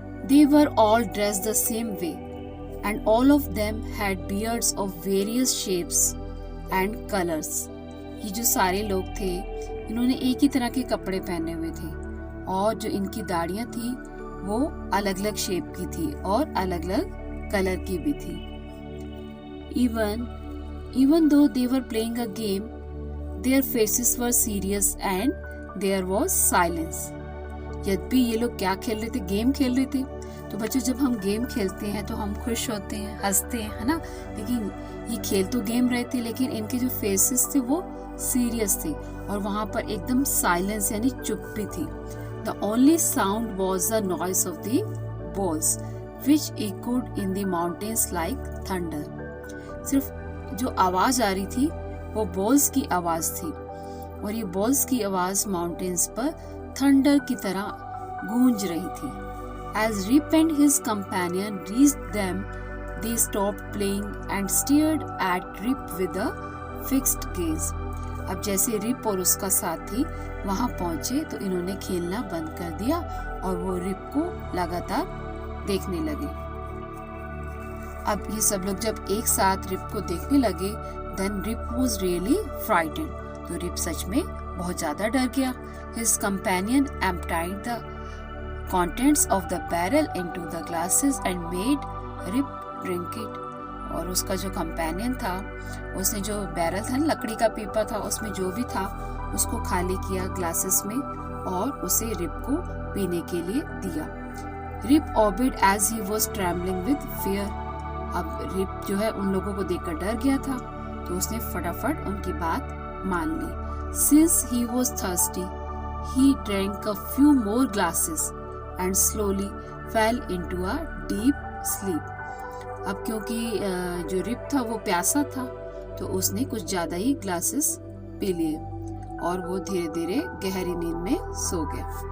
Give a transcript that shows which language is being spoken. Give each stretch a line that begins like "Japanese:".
English: They were all dressed the same way and all of them had beards of various shapes and colors.
Hindi: ये जो सारे लोग थे इन्होंने एक ही तरह के कपड़े पहने हुए थे और जो इनकी दाढ़ियां थी वो अलग अलग शेप की थी और अलग अलग कलर की भी थी।
English: Even though they were playing a game, their faces were serious and there was silence.
Hindi: यद्यपि ये लोग क्या खेल रहे थे, गेम खेल रहे थे। तो बच्चों जब हम गेम खेलते हैं तो हम खुश होते हैं, हंसते हैं, है ना, लेकिन ये खेल तो गेम रहे थे लेकिन इनके जो फेसेस थे वो सीरियस थे और वहां पर एकदम साइलेंस यानी चुप्पी थी।
English: The only sound was the noise of the balls which echoed in the mountains like thunder.
Hindi: सिर्फ जो आवाज आ रही थी वो बॉल्स की आवाज थी और ये बॉल्स की आवाज माउंटेन्स पर थंडर की तरह गूंज रही थी।
English: As Rip and his companion reached them, they stopped playing and stared at Rip with a fixed gaze.
Hindi: अब जैसे रिप और उसका साथी वहां पहुंचे तो इन्होंने खेलना बंद कर दिया और वो रिप को लगातार देखने लगे। अब ये सब लोग जब एक साथ रिप को देखने लगे,
English: then Rip was really frightened.
Hindi: तो रिप सच में बहुत ज्यादा डर गया।
English: His companion emptied the contents of the barrel into the glasses and made Rip drink it.
Hindi: और उसका जो कंपेनियन था उसने जो बैरल था, लकड़ी का पीपा था, उसमें जो भी था उसको खाली किया ग्लासेस में और उसे रिप को पीने के लिए दिया।
English: Rip obeyed as he was trembling with fear.
Hindi: अब रिप जो है उन लोगों को देखकर डर गया था तो उसने फटाफट उनकी बात मान ली।
English: Since he was thirsty, he drank a few more glasses and slowly fell into a deep sleep.
Hindi: अब क्योंकि जो रिप था वो प्यासा था तो उसने कुछ ज्यादा ही ग्लासेस पी लिए और वो धीरे धीरे गहरी नींद में सो गया।